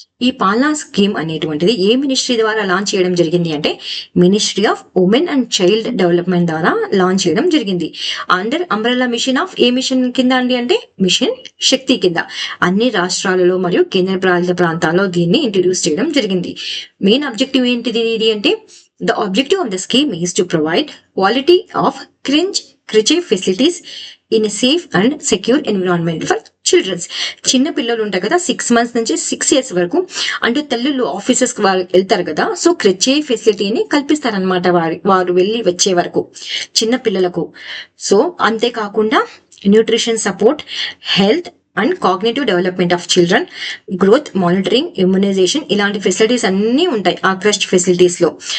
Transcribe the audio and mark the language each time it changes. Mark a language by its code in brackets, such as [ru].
[te] ఈ పాలనా స్కీమ్ అనేటువంటిది ఏ మినిస్ట్రీ ద్వారా లాంచ్ చేయడం జరిగింది అంటే ministry of women and child development ద్వారా లాంచ్ చేయడం జరిగింది. Under umbrella machine of ఏ machine కింద అండి అంటే మిషన్ శక్తి కింద అన్ని రాష్ట్రాలలో మరియు కేంద్ర పాలిత ప్రాంతాల్లో దీన్ని ఇంట్రడ్యూస్ చేయడం జరిగింది. మెయిన్ ఆబ్జెక్టివ్ ఏంటిది ఇది అంటే [en] the objective of the scheme is to provide quality of crèche facilities in a safe and secure environment for childrens. [te] చిన్న పిల్లలు ఉంటారు కదా, 6 months నుంచి 6 years వరకు, అంటే తల్లులు ఆఫీసెస్ కి వెళ్తారు కదా, సో క్రెచే ఫెసిలిటీని కల్పిస్తారనమాట వారు వెళ్ళి వచ్చే వరకు చిన్న పిల్లలకు. సో అంతేకాకుండా nutrition support, health and cognitive development of children, growth monitoring, immunisation, ఇలాంటి ఫెసిలిటీస్ అన్ని ఉంటాయి ఆ క్రస్ట్ ఫెసిలిటీస్ లో.